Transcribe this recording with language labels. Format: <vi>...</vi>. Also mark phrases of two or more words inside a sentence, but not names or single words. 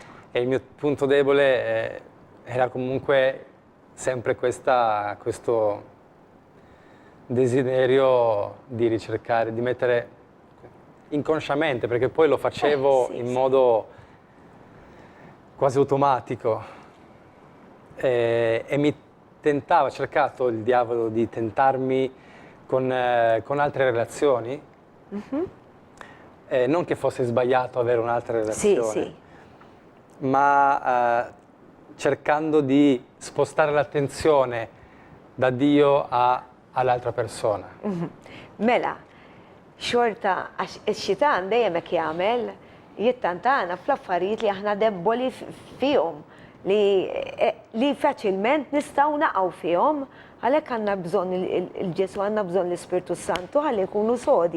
<it>E il mio punto debole era comunque sempre questo desiderio di ricercare, di mettere inconsciamente, perché poi lo facevo in modo quasi automatico e mi tentava, ha cercato il diavolo di tentarmi con altre relazioni, non che fosse sbagliato avere un'altra relazione, Sì. ma cercando di spostare l'attenzione da Dio all'altra persona.</it> <mt>Mela, xorta, għax il-xitan dejjem hekk jagħmel, jittantana fl-affarijiet li aħna debboli fihom, li faċilment nistgħu naqgħu fihom, għalhekk għandna bżonn il-Ġesu, għandna bżonn l-Ispirtu Santu ħalli nkunu sodi.</mt>